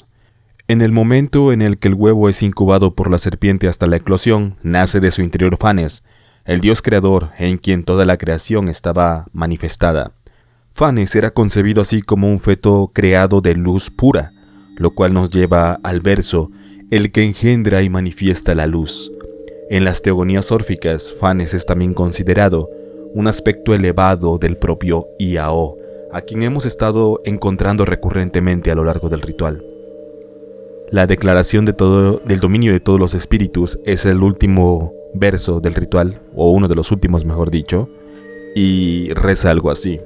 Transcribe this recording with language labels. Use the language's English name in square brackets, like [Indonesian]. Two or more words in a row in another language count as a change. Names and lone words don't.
[Spanish] En el momento en el que el huevo es incubado por la serpiente hasta la eclosión, nace de su interior Fanes, el dios creador en quien toda la creación estaba manifestada. Fanes era concebido así como un feto creado de luz pura, lo cual nos lleva al verso, el que engendra y manifiesta la luz. En las teogonías órficas, Fanes es también considerado un aspecto elevado del propio Iao, a quien hemos estado encontrando recurrentemente a lo largo del ritual. La declaración del dominio de todos los espíritus es el último verso del ritual, o uno de los últimos mejor dicho, y reza algo así.